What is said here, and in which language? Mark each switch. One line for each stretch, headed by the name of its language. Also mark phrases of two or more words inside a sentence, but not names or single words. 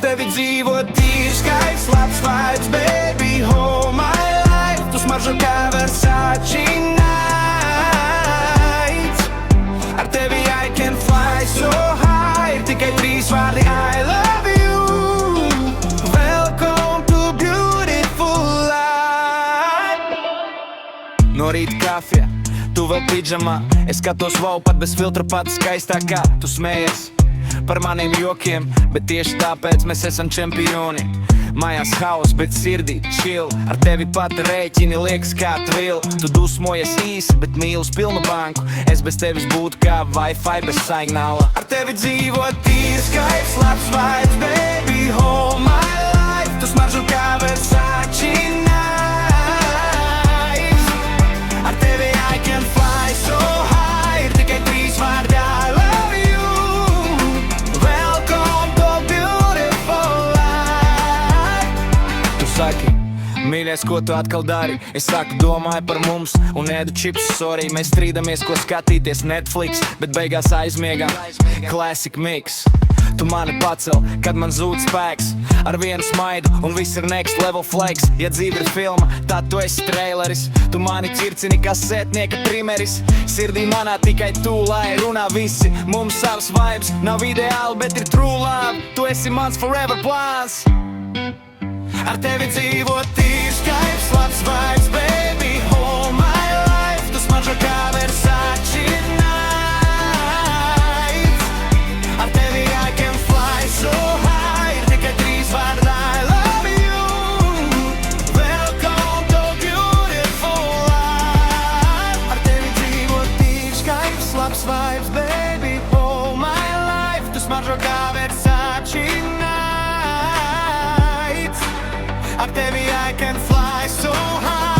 Latvian: dzīvo tīrs, skaists, labs
English: vibes, baby, all my life.
Latvian: Tu smaržo kā Versace nights. Ar tevi
English: I can fly so high.
Latvian: Ir tikai 3 vārdi
English: I love you. Welcome to beautiful life.
Latvian: No rīta kafija, tu vēl pidžamā. Es skatos wow, pat bez filtra pati skaistākā. Tu smējies par maniem jokiem, bet tieši tāpēc mēs esam čempioni. Mājās haus, bet sirdī chill. Ar tevi pat rēķini liekas kā tvil. Tu dusmojies īsi, bet mīl uz pilnu banku. Es bez tevis būtu kā Wi-Fi bez signāla. Ar tevi dzīvo tīrs, skaists, labs
English: vibes, baby, all my life.
Latvian: Tu smaržo kā Versace nights. Ar tevi
English: I can fly so high.
Latvian: Ir tikai 3 vārdi
English: I love you. Welcome to beautiful life.
Latvian: Tu saki, mīļais, ko tu atkal dari? Es saku, domāju par mums un ēdu čipsus, sorry. Mēs strīdamies, ko skatīties Netflix, bet beigās aizmiegam.
English: Classic mix.
Latvian: Tu mani pacel, kad man zūd spēks. Ar vienu smaidu un viss ir
English: next level flex.
Latvian: Ja dzīve ir filma, tad tu esi traileris. Tu mani ķircini kā sētnieka trimeris. Sirdī manā tikai tu, lai runā visi. Mums savs vibes nav ideāli, bet ir
English: true love.
Latvian: Tu esi mans forever plāns. Ar tevi dzīvo tīrs, skaists, labs
English: vibes, baby, all my life.
Latvian: Tu smaržo kā Versace nights. Ar tevi
English: I can fly so high.
Latvian: Ir tikai 3 vārdi
English: I love you. Welcome to beautiful life.
Latvian: Ar tevi dzīvo tīrs, skaists, labs
English: vibes, baby, all my life.
Latvian: Tu smaržo kā Versace nights. Ar tevi
English: I can fly so high.